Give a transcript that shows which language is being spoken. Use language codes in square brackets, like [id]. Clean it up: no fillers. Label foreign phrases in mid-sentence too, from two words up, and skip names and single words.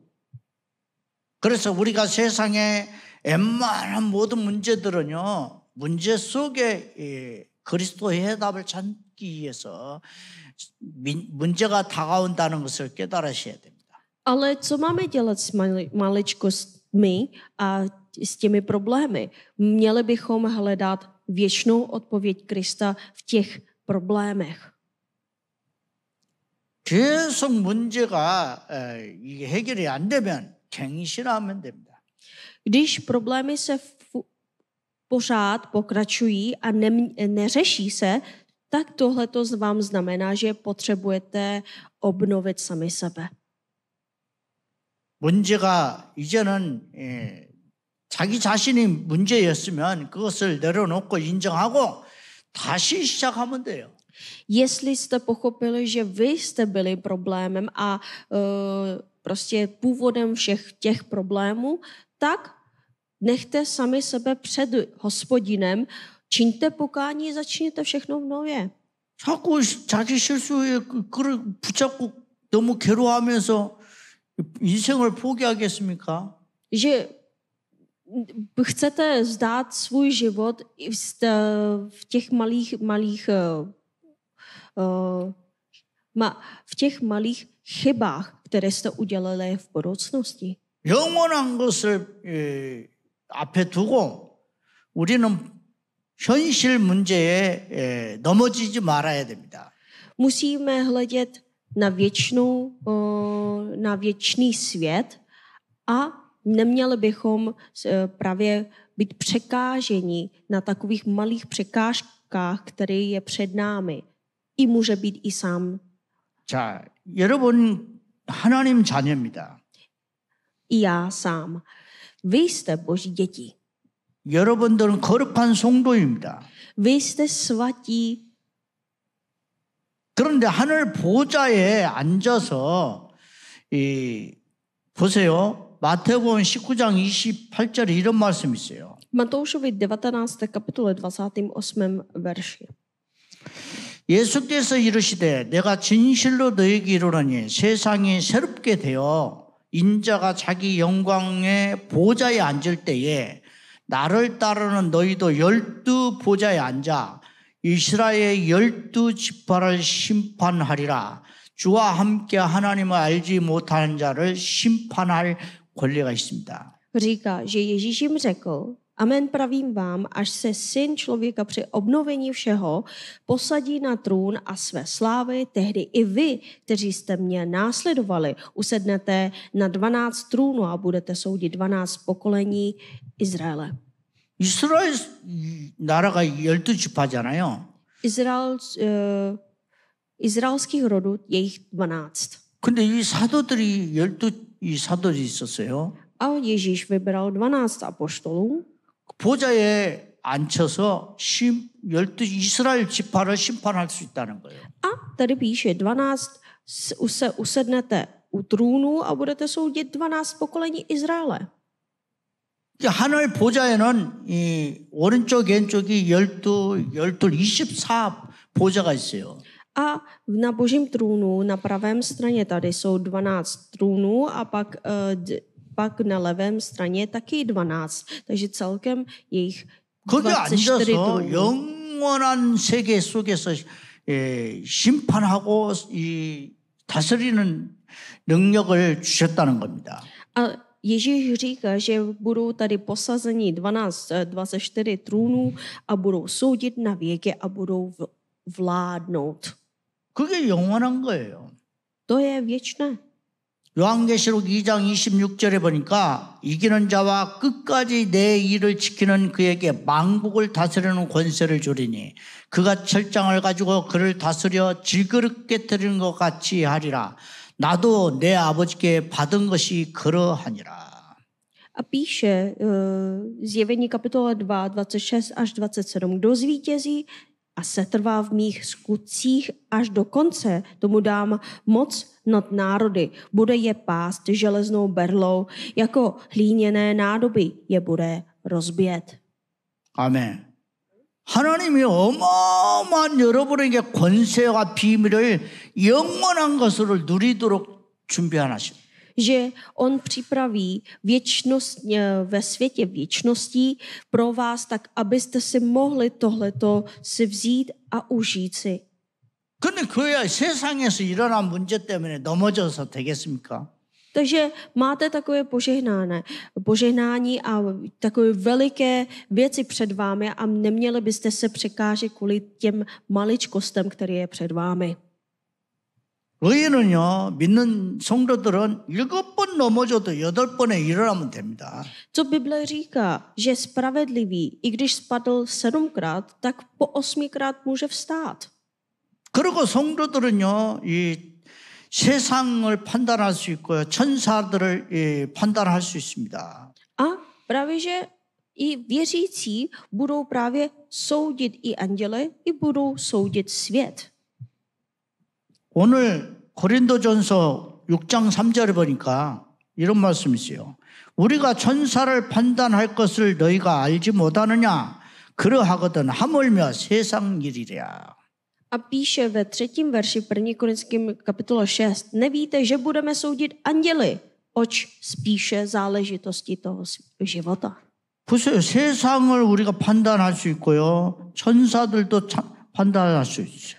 [ko] 그래서 우리가 세상에 웬만한 모든 문제들은요. 문제 속에 그리스도의 해답을 찾기 위해서 문제가 다가온다는 것을 깨달으셔야 됩니다. [cs] Ale co máme dělat s maličkostmi a s těmi problémy? Měli bychom hledat věčnou odpověď Krista v těch problémech. [ko] 계속 문제가 이게 해결이 안 되면 갱신하면 됩니다. [cs] Když problémy se pořád pokračují a neřeší se, tak tohleto vám znamená, že potřebujete obnovit sami sebe. [ko] 문제가 이제는 자기 자신이 문제였으면 그것을 내려놓고 인정하고 다시 시작하면 돼요. [cs] Jestli jste pochopili, že vy jste byli problémem a prostě původem všech těch problémů, tak nechte sami sebe před Hospodinem, čiňte pokání, začněte všechno v nově. [ko] 자꾸 자기 실수에 붙잡고 너무 괴로워하면서 인생을 포기하겠습니까? [cs] Že chcete zdát svůj život v těch malých chybách, které jste udělali v budoucnosti. [ko] 영원한 것을 앞에 두고 우리는 현실 문제에 넘어지지 말아야 됩니다. [cs] Musíme hledět na věčný svět a neměli bychom právě být překáženi na takových malých překážkách, které je před námi. I může být i sám. [ko] 자, 여러분 하나님 자녀입니다. [cs] I já sám. Vy jste Boží děti. [ko] 여러분들은 거룩한 성도입니다. [cs] Vy jste svatí. [ko] 그런데 하늘 보좌에 앉아서 보세요. 마태복음 19장 28절에 이런 말씀이 있어요. [cs] Matoušovi 19. kapitole 28. verši. [ko] 예수께서 이르시되 내가 진실로 너에게 이르노니 세상이 새롭게 되어 인자가 자기 영광의 보좌에 앉을 때에 나를 따르는 너희도 12 보좌에 앉아 이스라엘의 12 지파를 심판하리라. 주와 함께 하나님을 알지 못하는 자를 심판할 권리가 있습니다. [cs] Říká, že Ježíš jim řekl, amen pravím vám, až se syn člověka při obnovení všeho posadí na trůn a své slávy, tehdy i vy, kteří jste mě následovali, usednete na 12 trůnů a budete soudit 12 pokolení Izraele. [ko] 이스라엘 나라가 12지파잖아요. [cs] Izraelských rodů je jich 12. [ko] 근데 이 사도들이 12이 사도들이 있었어요. [cs] A Ježíš vybral 12 apoštolů [ko] 보좌에 앉혀서 12 이스라엘 지파를 심판할 수 있다는 거예요. [cs] a tady píše 12 se usednete u trůnu a budete soudit 12 pokolení Izraele. [ko] 하늘 보좌에는 이 오른쪽 왼쪽이 24 보좌가 있어요. [cs] A na božím trůnu na pravém straně tady jsou 12 trůnů a pak na levém straně taky 12. Takže celkem je jich [ko] 거기 24 앉아서 [cs] trůnů. [ko] 영원한 세계 속에서 심판하고 이 다스리는 능력을 주셨다는 겁니다. [cs] A Ježíš říká, že budou tady posazeni 24 trůnů a budou soudit na věky a budou vládnout. [ko] 그게 영원한 거예요. [cs] To je věčné. [ko] 요한계시록 2장 26절에 보니까 이기는 자와 끝까지 내 일을 지키는 그에게 만국을 다스리는 권세를 주리니 그가 철장을 가지고 그를 다스려 질그릇 깨뜨리는 것 같이 하리라. 나도 내 아버지께 받은 것이 그러하니라. [cs] A píše Zjevení kapitola 2, 26 až 27. Kdo zvítězí a setrvá v mých skutcích až do konce, tomu dám moc nad národy. Bude je pást železnou berlou, jako hlíněné nádoby je bude rozbět. [ko] 아멘. 하나님이 어마어마한 여러분에게 권세와 비밀을 영원한 것으로 누리도록 준비하십니다. [cs] Že on připraví věčnost, ve světě věčností pro vás tak, abyste si mohli tohleto si vzít a užít si. [ko] 근데 그야 세상에서 일어난 문제 때문에 넘어져서 되겠습니까? [cs] Takže máte takové požehnání a takové veliké věci před vámi a neměli byste se překážet kvůli těm maličkostem, které je před vámi. [ko] 의인은요, 믿는 성도들은 7번 넘어져도 8번에 일어나면 됩니다. [cs] Co Bible říká, že spravedlivý, i když spadl 7krát, tak po 8krát může vstát. [ko] 그리고 성도들은요, 이 세상을 판단할 수 있고요, 천사들을 판단할 수 있습니다. [cs] A právě, že i věřící budou právě soudit i anděle, i budou soudit svět. [ko] 오늘 고린도전서 6장 3절에 보니까 이런 말씀이 있어요. 우리가 천사를 판단할 것을 너희가 알지 못하느냐? 그러하거든 하물며 세상 일이랴. [cs] A píše ve 3. verši 1. Korinským kapitola 6. Nevíte, že budeme soudit anděli, oč spíše záležitosti toho života. [ko] 보세요. 세상을 우리가 판단할 수 있고요. 천사들도 판단할 수 있어요.